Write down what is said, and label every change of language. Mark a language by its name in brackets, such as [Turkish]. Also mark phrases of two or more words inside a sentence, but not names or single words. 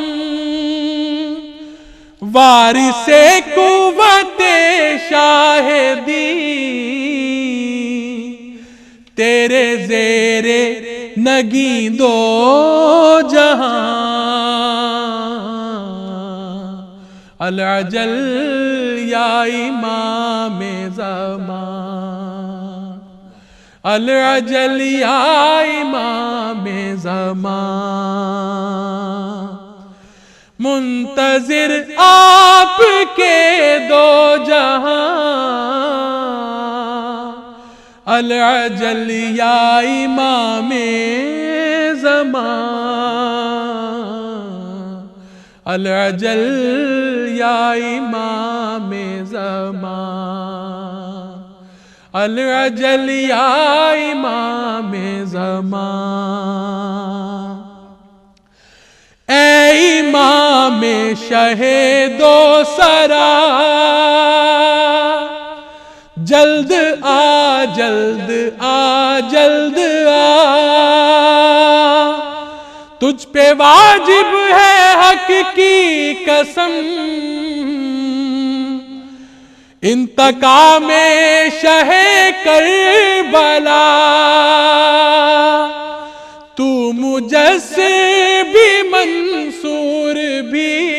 [Urdu] وارث قوت شاہدی تیرے زیر نگیں دو جہاں [Arabic] العجل یا امام [Urdu] زمان [Arabic] العجل یا امام [Urdu] زمان منتظر آپ کے دو جہاں [Arabic] العجل یا امام [Urdu] زمان [Arabic] العجل یا امام [Urdu] زمان [Arabic] العجل یا امام [Urdu] زمان اے امام شہید و سرا جلد آ جلد آ جلد آ تجھ پہ واجب ہے حق کی قسم انتقام شہ کربلا تو مجسر بھی منصور بھی